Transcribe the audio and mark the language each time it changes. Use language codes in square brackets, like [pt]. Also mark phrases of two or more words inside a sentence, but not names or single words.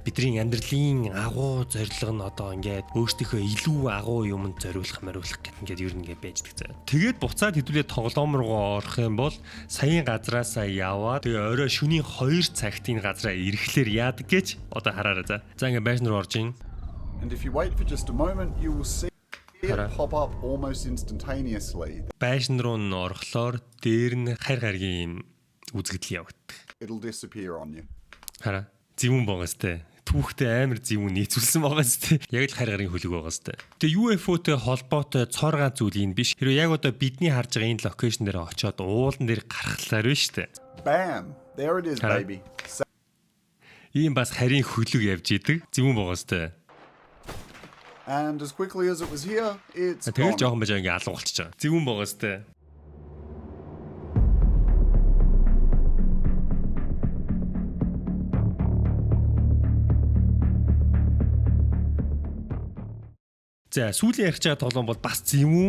[mn] Бидний амьдралын агуу зорилго нь одоо ингээ өөртөөхөө илүү агуу юмд зориулах гэх ингээ ер нь ингээ байждаг заа. Тэгээд буцаад хэдүүлээ тоглоом руу орох юм бол саяын газраасаа яваад тэгээ орой шөнийн 2 цагт энэ газраа ирэхлээр яадаг гэж одоо хараарай за. За ингээ байшин руу орж ийн. [en] And if you wait for just a moment, you will see it pop up almost instantaneously. [mn] Байшин руу н орохлоор дээр нь харь гаргийн үзэгдэл явагддаг. [en] It'll disappear on you. [mn] Хараа. Зэвүүн байгаа сте. Түүхтэй амар зэвүүн нийцүүлсэн байгаа сте. Яг л харь гарын хөлөг байгаа сте. Тэгээ UFO-тэй холбоотой цор ганц зүйл юм биш. Хэрэв яг одоо бидний харж байгаа энэ локейшн дээр очиод уулан дээр гарахлаар байна штэ. [en] Bam! There it is, baby. [mn] Ийм бас харийн хөлөг явж идэг. Зэвүүн байгаа сте. [en] And as quickly as it was here, it's [mn] тэгэл [en] gone. [mn] жоохон байж ингээ алга болчихж байгаа. Зэвүүн байгаа сте. За сүүлийн ярих байгаа тоглоом бол бас зэвүүн.